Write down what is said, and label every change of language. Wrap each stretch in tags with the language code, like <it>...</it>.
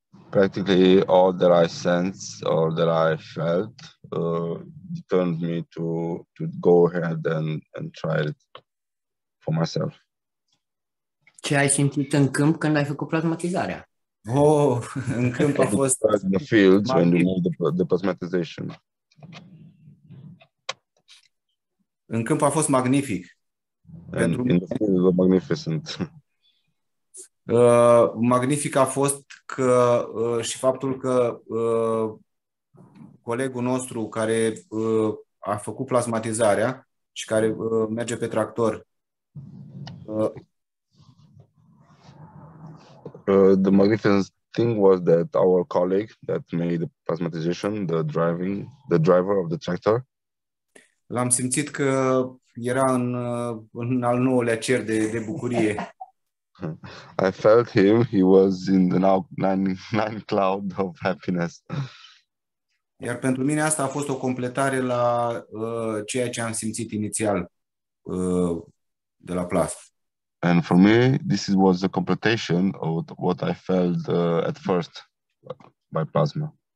<en>Practically all that I sensed, all that I felt, determined me to go ahead and try it for myself.</en> <ro>Ce ai simțit în câmp când ai făcut plasmatizarea? În câmp a fost</ro> <en>in the fields when you made the plasmatization.</en> <ro>În câmp a fost magnific.</ro> <en>In the field was magnificent.</en> <ro>Magnific a fost și faptul că colegul nostru care a făcut plasmatizarea și care merge pe tractor.</ro> <en>The magnificent thing was that our colleague that made the plasmatization, the driver of the tractor.</en> <ro>L-am simțit că era în al 9-lea cer de bucurie.</ro> <en>I felt him. He was in the nine cloud of happiness.</en> <ro>Iar pentru mine asta a fost o completare la ceea ce am simțit inițial de la plasmă.</ro> <en>And for me, this was a completion of what I felt at first by plasma.</en>